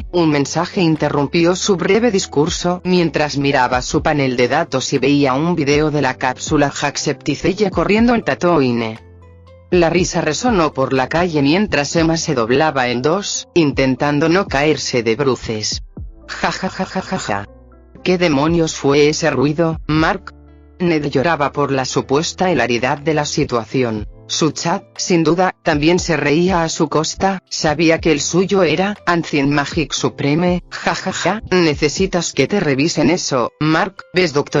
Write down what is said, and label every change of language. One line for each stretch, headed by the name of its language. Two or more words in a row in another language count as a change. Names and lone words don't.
Spanish: Un mensaje interrumpió su breve discurso mientras miraba su panel de datos y veía un video de la cápsula Jacksepticeye corriendo en Tatooine. La risa resonó por la calle mientras Emma se doblaba en dos, intentando no caerse de bruces. Ja ja ja ja ja ja. ¿Qué demonios fue ese ruido, Mark? Ned lloraba por la supuesta hilaridad de la situación. Su chat, sin duda, también se reía a su costa, sabía que el suyo era Ancient Magic Supreme, jajaja. Necesitas que te revisen eso, Mark, ¿ves Dr.